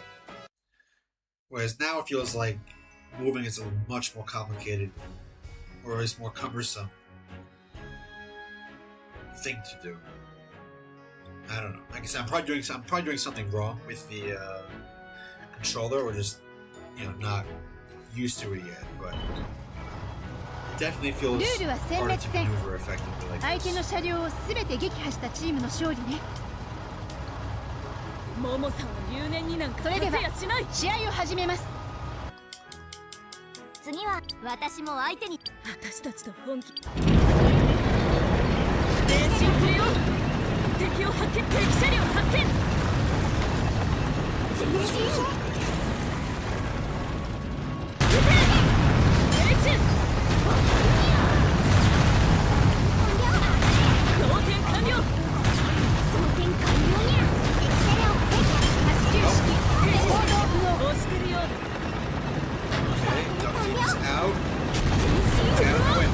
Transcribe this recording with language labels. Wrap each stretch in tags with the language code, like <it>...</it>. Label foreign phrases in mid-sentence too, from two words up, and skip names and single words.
<en>Whereas now it feels like moving is a much more complicated, or is more cumbersome thing to do. I don't know. Like I said, I'm probably doing something wrong with the controller, or just not used to it yet. But it definitely feels harder to maneuver effectively like</en> <ja>相手の</ja> <en>this.</en> <ja>車両を全て撃破したチームの勝利ね。モモさんは留年になんか勝てやしない。試合を始めます。次は私も相手に。私たちと本気。前進するよ。敵を発見。敵車両発見。前進。撃て。命中。装填完了。装填完了にゃ。敵車両発見。発球式。行動不能。押してるようだ。</ja> <en>Okay, duck team is out. Gotta quit.</en>